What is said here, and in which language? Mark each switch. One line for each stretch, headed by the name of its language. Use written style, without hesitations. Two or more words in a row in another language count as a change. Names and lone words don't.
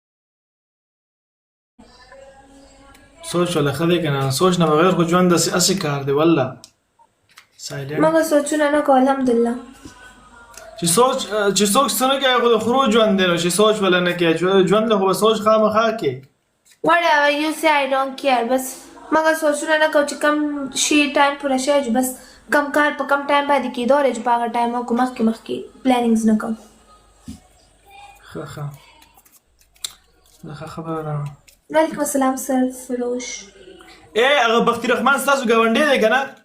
Pashto: سوچ ولا ښه دی که نه سوچ نه بغیر خو ژوند داسې کار دی والله سایلنټ مګر سوچونه نه کوو الحمدلله چې څوک څه نه کوي خو د خرو ژوند دی نو چې سوچ ولا نه کوي ژوند له خو به سوچ خامخا کوي
English: whatever you say I don't care
Pashto: بس مګر سوچونه نه کوو چې کم شي ټایم پوره شي بس کم کار په کم ټایم باندې کېدو رې چې په هغه ټایم وکړو مخکې پلانینګز نه کوو ښه خبره ده
Arabic: وعلیکم السلام
Pashto: سر فروش هغه بختي رحمان ستاسو ګاونډی دی که نه